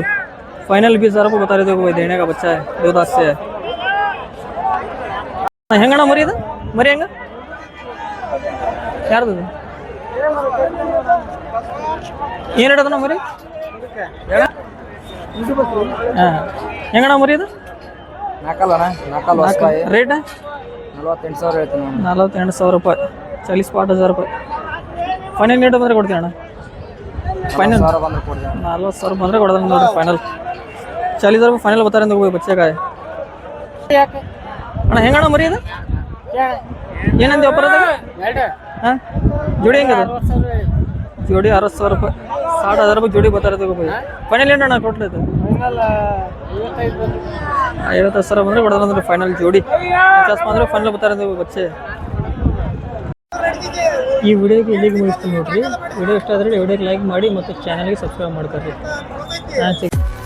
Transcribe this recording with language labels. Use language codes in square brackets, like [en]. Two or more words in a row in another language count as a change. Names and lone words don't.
[hi] ಫೈನಲ್ 20,000 रुपये बता रहे थे कोई देने का बच्चा है, 2-10 से। [kn] ಹೆಂಗಣ್ಣ ಮರಿ ಇದು? ಮರಿ ಹೆಂಗ ಯಾರ್ದು? ಏನು ಹೇಳೋದಣ್ಣ ಮರಿ? ಹಾಂ ಹೆಂಗಣ್ಣ ಮರಿ ಇದು? ರೇಟ್ 48,000 ಹೇಳ್ತೀನಿ। [hi] 48,000 रुपये, 40,000 रुपये [kn] ಫೈನಲ್ ರೇಟ್ ಬಂದರೆ ಕೊಡ್ತೀವಿ ಅಣ್ಣ? ಫೈನಲ್ 40,000 ಬಂದರೆ ಕೊಡೋದು ನೋಡ್ರಿ ಫೈನಲ್। [hi] 40,000 रुपये फाइनल बता रहे थे कोई बच्चे का है। [kn] ಅಣ್ಣ ಹೆಂಗಣ್ಣ ಮರಿ ಇದು? ಏನಂತ ಒಬ್ಬರ ಹಾಂ ಜೋಡಿ ಹೆಂಗದ? [hi] ಜೋಡಿ 60,000 रुपये, 60,000 रुपये जोड़ी बता रहे थे भाई। [kn] ಫೈನಲ್ ಏನು ಅಣ್ಣ ಕೊಟ್ಟರೆ ಇದು? 50,000 ಬಂದರೆ ಕೊಡೋದು ಅಂದ್ರೆ ಫೈನಲ್ ಜೋಡಿ। 50 ಬಂದರೆ ಫೈನಲ್ [hi] ಬता रहे थे बच्चे। [kn] ಈ ವಿಡಿಯೋಗೆ ಇಲ್ಲಿಗೆ ಮುಗಿಸ್ತೀನಿ ನೋಡ್ರಿ। ವಿಡಿಯೋ ಇಷ್ಟ ಆದರೆ ವಿಡಿಯೋಗೆ ಲೈಕ್ ಮಾಡಿ ಮತ್ತು ಚಾನಲ್ಗೆ ಸಬ್ಸ್ಕ್ರೈಬ್ ಮಾಡ್ಕೊಳ್ರಿ।